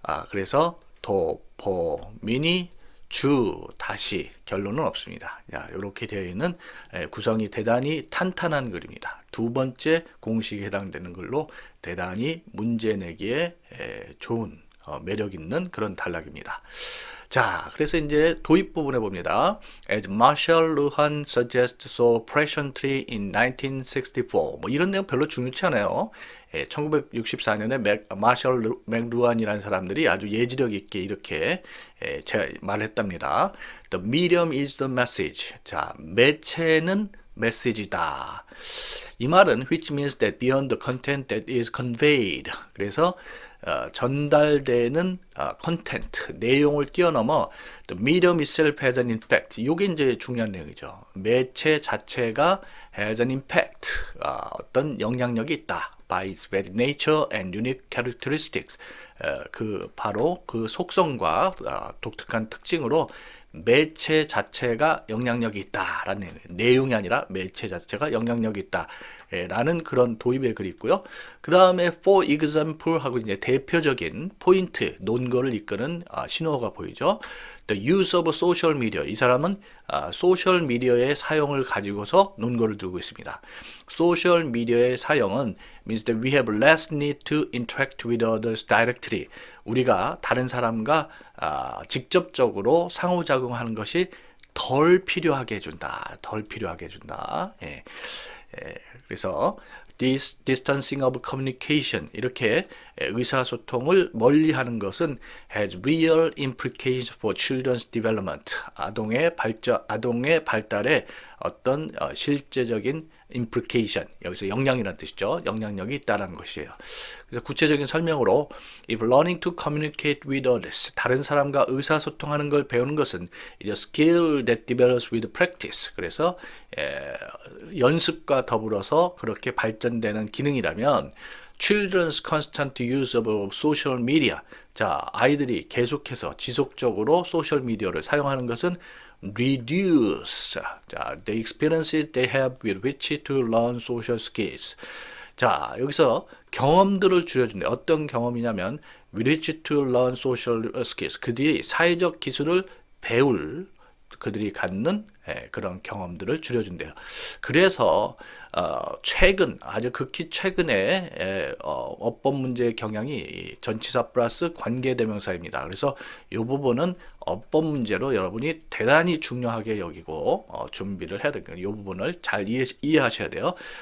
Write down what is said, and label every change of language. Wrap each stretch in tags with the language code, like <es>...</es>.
<ko>그래서 도, 포, 미니, 주, 다시 결론은 없습니다. 이렇게 되어 있는 구성이 대단히 탄탄한 글입니다. 두 번째 공식에 해당되는 글로 대단히 문제 내기에 좋은 매력 있는 그런 단락입니다. 자, 그래서 이제 도입 부분에 봅니다.</ko> <en>As Marshall Luhan suggests so presciently in 1964.</en> <ko>뭐 이런 내용 별로 중요치 않아요. 1964년에 마셜 맥루안이라는 사람들이 아주 예지력 있게 이렇게 말했답니다.</ko> <en>The medium is the message.</en> <ko>자, 매체는 메시지다. 이 말은</ko> <en>which means that beyond the content that is conveyed.</en> <ko>그래서 전달되는 컨텐트, 내용을 뛰어넘어</ko> <en>the medium itself has an impact.</en> <ko>이게 이제 중요한 내용이죠. 매체 자체가</ko> <en>has an impact.</en> <ko>어떤 영향력이 있다.</ko> <en>by its very nature and unique characteristics.</en> <ko>바로 그 속성과 독특한 특징으로 매체 자체가 영향력이 있다라는 내용이 아니라 매체 자체가 영향력이 있다라는 그런 도입의 글이 있고요. 그 다음에</ko> <en>for example</en> <ko>하고 이제 대표적인 포인트, 논거를 이끄는 신호가 보이죠.</ko> <en>The use of social media.</en> <ko>이 사람은 소셜 미디어의 사용을 가지고서 논거를 들고 있습니다. 소셜 미디어의 사용은</ko> <en>means that we have less need to interact with others directly.</en> <ko>우리가 다른 사람과 직접적으로 상호작용하는 것이 덜 필요하게 해준다. 덜 필요하게 해준다. 그래서</ko> <en>distancing of communication</en> <ko>이렇게 의사소통을 멀리하는 것은</ko> <en>has real implications for children's development.</en> <ko>아동의 발달에 어떤 실제적인 implication, 여기서 영향이라는 뜻이죠. 영향력이 있다는 것이에요. 그래서 구체적인 설명으로</ko> <en>if learning to communicate with others,</en> <ko>다른 사람과 의사소통하는 걸 배우는 것은</ko> <en>is a skill that develops with practice.</en> <ko>그래서 연습과 더불어서 그렇게 발전되는 기능이라면</ko> <en>children's constant use of social media.</en> <ko>자, 아이들이 계속해서 지속적으로 소셜 미디어를 사용하는 것은</ko> <en>reduce. 자, the experiences they have with which to learn social skills.</en> <ko>자, 여기서 경험들을 줄여준대. 어떤 경험이냐면</ko> <en>with which to learn social skills.</en> <ko>그들이 사회적 기술을 배울 그들이 갖는 그런 경험들을 줄여준대요. 그래서 최근 아주 극히 최근에 어법 문제의 경향이 전치사 플러스 관계대명사입니다. 그래서 이 부분은 어법 문제로 여러분이 대단히 중요하게 여기고 준비를 해야 되거든요. 이 부분을 잘 이해하셔야 돼요.</ko>